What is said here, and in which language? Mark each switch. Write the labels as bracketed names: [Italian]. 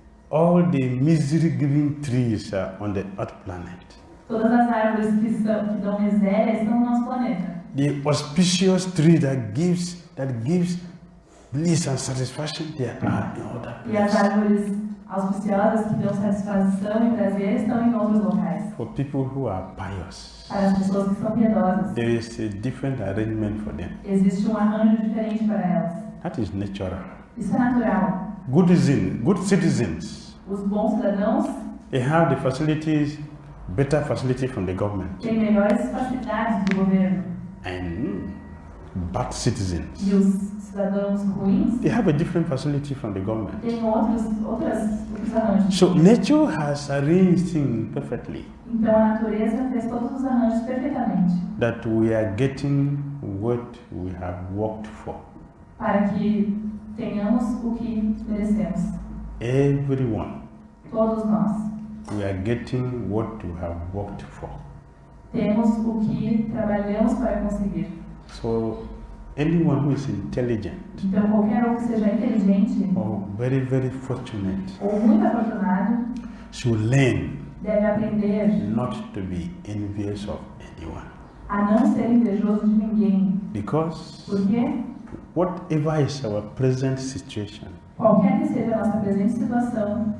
[English] All the misery-giving trees are on the earth planet. [Portuguese] Todas as árvores que dão miséria estão no nosso planeta. [English] The auspicious tree that gives bliss and satisfaction, they are in other [Portuguese] E as [English] places. [Portuguese] árvores auspiciosas que dão satisfação e prazer estão em outros locais. [English] For people who are pious, [Portuguese] Para as pessoas que são piedosas, [English] there is a different arrangement for them. [Portuguese] existe um arranjo diferente para elas. [English] That is natural. [Portuguese] Isso é natural. [English] Good citizens, [Portuguese] Os bons cidadãos [English] they have the facilities, better facilities from the government. [Portuguese] têm melhores facilidades do governo. [English] And bad citizens, [Portuguese] E os cidadãos ruins [English] they have a different facility from the government. [Portuguese] têm outros arranjos. [English] So nature has arranged things perfectly [Portuguese] Então a natureza fez todos os arranjos perfeitamente [English] that we are getting what we have worked for. [Portuguese] para que tenhamos o que merecemos. [English] Everyone, [Portuguese] Todos nós [English] we are getting what we have worked for. [Portuguese] temos o que trabalhamos para conseguir. [English] So anyone who is intelligent [Portuguese] Então qualquer um que seja inteligente [English] or very, very fortunate [Portuguese] ou muito afortunado [English] should learn [Portuguese] deve aprender [English] not to be envious of anyone. [Portuguese] a não ser invejoso de ninguém. [English] Because [Portuguese] Por quê? [English] whatever is our present situation [Portuguese] Qualquer que seja a nossa presente situação,